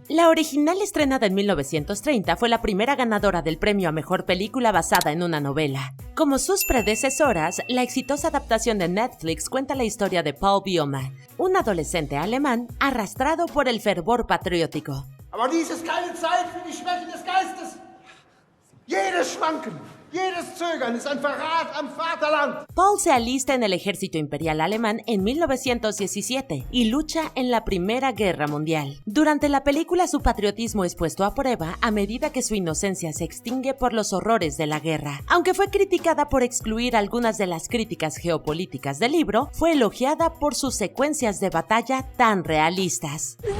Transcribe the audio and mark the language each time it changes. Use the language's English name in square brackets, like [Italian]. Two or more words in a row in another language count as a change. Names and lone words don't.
[Spanish] La original, estrenada en 1930, fue la primera ganadora del premio a mejor película basada en una novela. Como sus predecesoras, la exitosa adaptación de Netflix cuenta la historia de Paul Bioma, un adolescente alemán arrastrado por el fervor patriótico. [German] Aber dies ist keine Zeit für die Schwächen des Geistes. Jedes Schwanken, jedes Zögern ist ein Verrat am Vaterland. [Spanish] Paul se alista en el ejército imperial alemán en 1917 y lucha en la Primera Guerra Mundial. Durante la película, su patriotismo es puesto a prueba a medida que su inocencia se extingue por los horrores de la guerra. Aunque fue criticada por excluir algunas de las críticas geopolíticas del libro, fue elogiada por sus secuencias de batalla tan realistas.